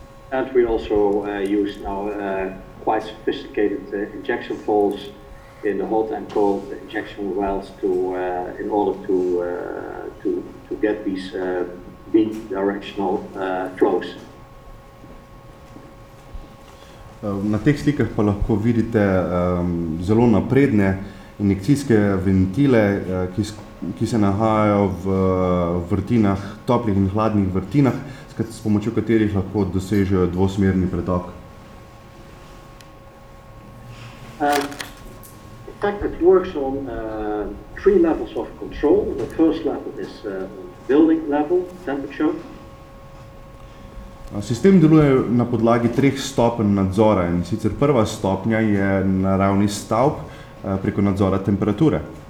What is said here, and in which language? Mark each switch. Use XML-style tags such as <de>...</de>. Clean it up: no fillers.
<en>And we also use now quite sophisticated injection poles in the hot and cold injection wells to in order to get these bidirectional flows.</en> <sl>Na teh slikah pa lahko vidite zelo napredne injekcijske ventile, ki se nahajajo v vrtinah, toplih in hladnih vrtinah, s pomočjo katerih lahko dosežejo dvosmerni pretok.</sl> <en>In fact, it works on three levels of control. The first level is building level temperature.</en> <sl>Sistem deluje na podlagi treh stopenj nadzora, in sicer prva stopnja je na ravni stavb preko nadzora temperature.</sl>